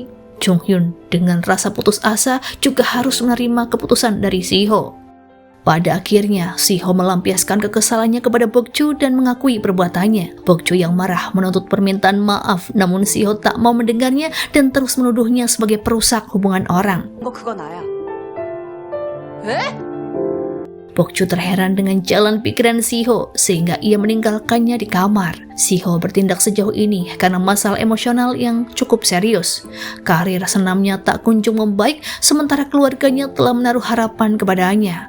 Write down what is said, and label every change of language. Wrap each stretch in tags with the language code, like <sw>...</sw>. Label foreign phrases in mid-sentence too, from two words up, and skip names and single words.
<id>Jung Hyun dengan rasa putus asa juga harus menerima keputusan dari Siho. Pada akhirnya, Siho melampiaskan kekesalannya kepada Bokju dan mengakui perbuatannya. Bokju yang marah menuntut permintaan maaf, namun Siho tak mau mendengarnya dan terus menuduhnya sebagai perusak hubungan orang.</id> <ko>그거 나야. 에?</ko> <id>Bokju terheran dengan jalan pikiran Siho sehingga ia meninggalkannya di kamar. Siho bertindak sejauh ini karena masalah emosional yang cukup serius. Karir senamnya tak kunjung membaik sementara keluarganya telah menaruh harapan kepadanya.</id>